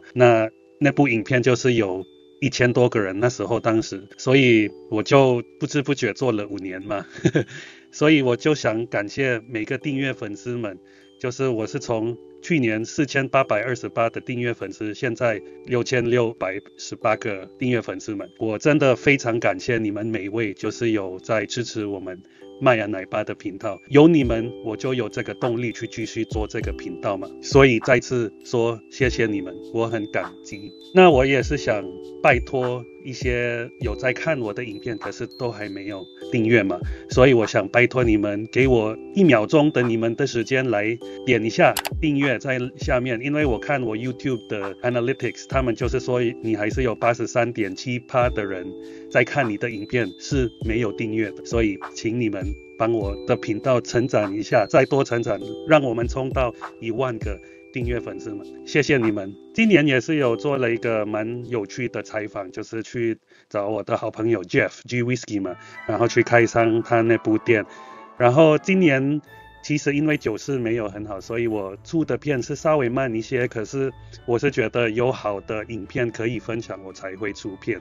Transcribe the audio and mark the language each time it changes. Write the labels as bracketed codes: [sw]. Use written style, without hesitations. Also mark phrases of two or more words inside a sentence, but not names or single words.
[zh] 那部影片就是有1000多個人，那時候當時，所以我就不知不覺做了5年嘛，所以我就想感謝每個訂閱粉絲們，就是我是從去年4828的訂閱粉絲，現在 6618個訂閱粉絲們，我真的非常感謝你們每位，就是有在支持我們麥芽奶爸的頻道，有你們我就有這個動力去繼續做這個頻道嘛，所以再次說謝謝你們，我很感激。那我也是想拜托一些有在看我的影片，可是都還沒有訂閱嘛，所以我想拜托你們給我1秒鐘的你們的時間來點一下訂閱在下面，因為我看我 YouTube 的 Analytics， 他們就是說你還是有 83.7% 的人在看你的影片是沒有訂閱的，所以請你們幫我的頻道成長一下，再多成長，讓我們衝到1萬個訂閱粉絲們，謝謝你們。今年也是有做了一個蠻有趣的採訪，就是去找我的好朋友 Jeff G Whisky 嘛，然後去開箱他那部店。然後今年其實因為酒勢沒有很好，所以我出的片是稍微慢一些，可是我是覺得有好的影片可以分享，我才會出片。